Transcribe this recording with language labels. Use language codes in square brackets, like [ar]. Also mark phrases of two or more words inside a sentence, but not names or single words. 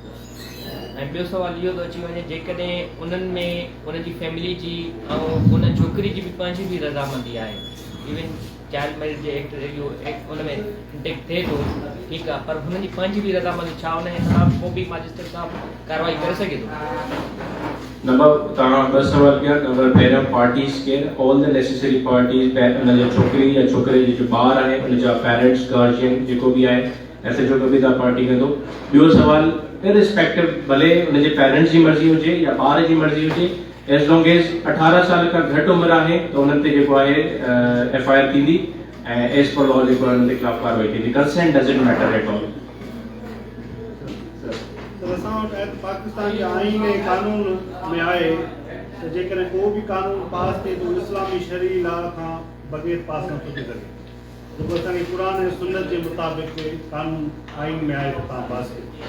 [sd] ऐं ॿियो सुवाल इहो थो अची वञे जेकॾहिं उन्हनि में उनजी फैमिली जी ऐं उन छोकिरी जी बि पंहिंजी बि रज़ामंदी आहे, [en] even child marriage [sd] जे एक्ट इहो एक्ट उन में इंटेक्ट थिए थो, ठीकु आहे, पर हुननि जी पंहिंजी बि रज़ामंदी, छा उन जे ख़िलाफ़ु को बि मजिस्ट्रेट साहब कार्रवाई करे सघे थो? नंबर तव्हां ॿ सवाल कया। नंबर पहिरियों पार्टीज़ केर, [en] all the necessary parties, [sd] उन जो छोकिरी या छोकिरे जो ॿार आहे उन जा पेरेंट्स गार्जियन जेको बि आहे एसएचओ को बि तव्हां पार्टी कंदो। ॿियो सवाल इररिस्पेक्टिव भले उन जे पेरेंट्स जी मर्ज़ी हुजे या ॿार जी मर्ज़ी हुजे, [en] as long as [sd] 18 साल खां घटि उमिरि आहे त उन्हनि ते जेको आहे एफआईआर थींदी ऐं [en] as per law [sd] जेको उन्हनि ते खिलाफ़ कार्रवाई थींदी। [en] Consent doesn't matter at all. [sd] असां वटि पाकिस्तान जे आईन ऐं कानून में आहे त जेकॾहिं को बि कानून पास थिए त इस्लामी शरी लॉ खां बग़ैर पास नथो थी सघे, जेको असांखे क़ुर ऐं सुन्नत जे मुताबिक़ कानून आईन में आहे त तव्हां पास कयो।